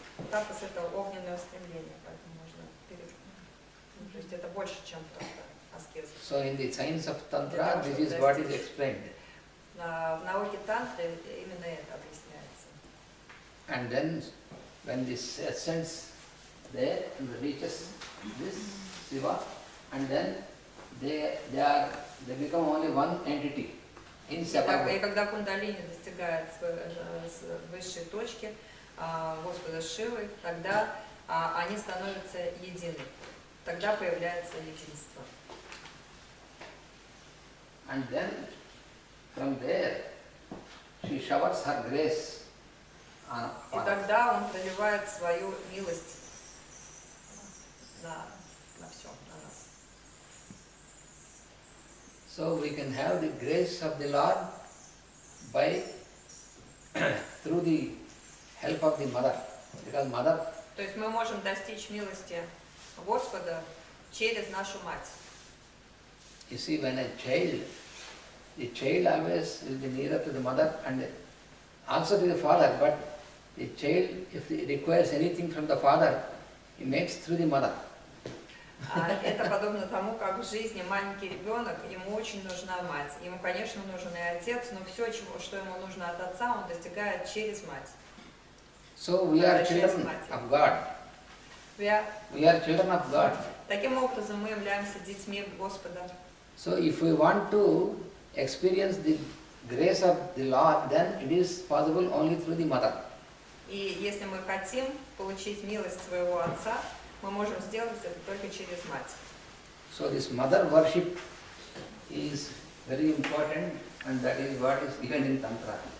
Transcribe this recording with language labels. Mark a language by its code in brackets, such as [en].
[ru] Тапас — это огненное устремление, поэтому можно то есть это больше, чем просто аскеза. [en] So in the science of Tantra, this is what is explained. [ru] В науке тантры именно это объясняется. [en] And then when this ascends there and reaches this Shiva, and then they become only one entity, inseparable. [ru] И когда кундалини достигает высшей точки Господа Шивы, тогда они становятся едины. Тогда появляется единство. [en] And then from there she showers her grace on [ru] И [en] us. [ru] тогда он проливает свою милость на все, на нас. [en] So we can have the grace of the Lord by through the help of the mother, because mother. [ru] То есть мы можем достичь милости Господа через нашу мать. [en] You see, when the child always will be nearer to the mother and also to the father, but the child, if he requires anything from the father, he makes through the mother. [ru] Это подобно тому, как в жизни маленький ребенок, ему очень нужна мать. Ему, конечно, нужен и отец, но все, что ему нужно от отца, он достигает через мать. [en] So we are children of God. We are children of God. [ru] Таким образом, мы являемся детьми Господа. [en] So if we want to experience the grace of the Lord, then it is possible only through the mother. [ru] И если мы хотим получить милость своего отца, мы можем сделать это только через мать. [en] So this mother worship is very important, and that is what is given in Tantra.